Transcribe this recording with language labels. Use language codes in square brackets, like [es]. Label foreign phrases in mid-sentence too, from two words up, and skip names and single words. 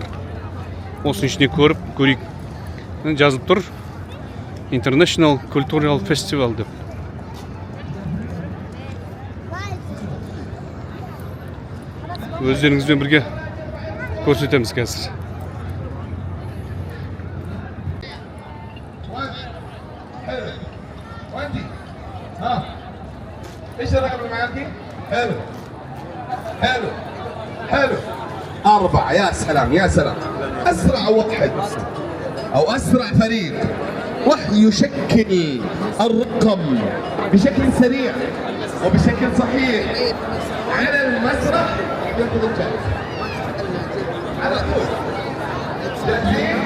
[kk] Осының ішіне көрейік. Жазып тұр [en] International Cultural Festival [kk] деп. Өздеріңізбен бірге көрсетеміз қазір. [ar] ايش الرقم اللي معاكي؟ حلو حلو حلو 4 يا سلام يا سلام اسرع واحد او اسرع فريق راح يشكل الرقم بشكل سريع وبشكل صحيح على المسرح ياخذ الجائزه على طول جاهزين؟